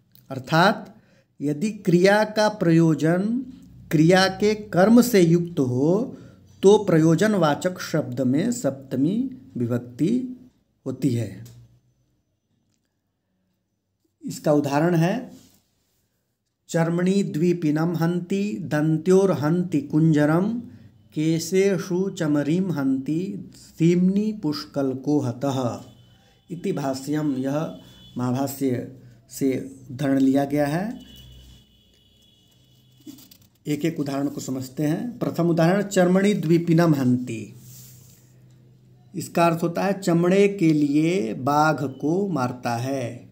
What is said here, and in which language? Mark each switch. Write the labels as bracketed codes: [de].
[hi] अर्थात यदि क्रिया का प्रयोजन क्रिया के कर्म से युक्त हो तो प्रयोजनवाचक शब्द में सप्तमी विभक्ति होती है। इसका उदाहरण है [sa] चर्मणि द्विपिनम हन्ति दन्त्योर हन्ति कुंजरम केशेषु चमरीं हन्ति सीम्नि पुष्कलको हतः इति भाष्यम। [hi] यह महाभाष्य से उदाहरण लिया गया है। एक एक उदाहरण को समझते हैं। प्रथम उदाहरण, [sa] चर्मणि द्विपिनम हन्ति। [hi] इसका अर्थ होता है चमड़े के लिए बाघ को मारता है।